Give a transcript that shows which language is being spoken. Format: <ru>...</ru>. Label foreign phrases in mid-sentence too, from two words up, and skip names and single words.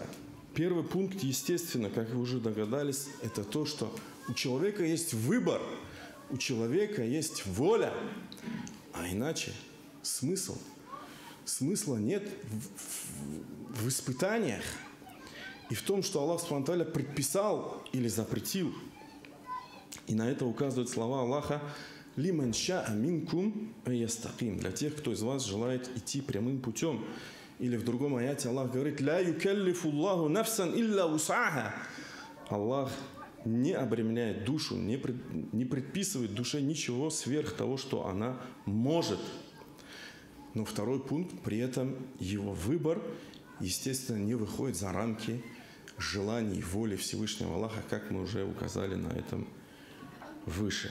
<ru>Первый пункт, естественно, как вы уже догадались, это то, что у человека есть выбор, у человека есть воля, а иначе смысл. Смысла нет в испытаниях и в том, что Аллах</ru> <ar>سبحانه وتعالى</ar> <ru>предписал или запретил. И на это указывают слова Аллаха:</ru> <ar>«لمن شاء منكم أن يستقيم»,</ar> <ru>для тех, кто из вас желает идти прямым путем. Или в другом аяте Аллах говорит:</ru> <ar>«لا يكلف الله نفسا إلا وسعها».</ar> <ru>Аллах не обременяет душу, не предписывает душе ничего сверх того, что она может. Но второй пункт, при этом его выбор, естественно, не выходит за рамки желаний, воли Всевышнего Аллаха, как мы уже указали на этом выше.</ru>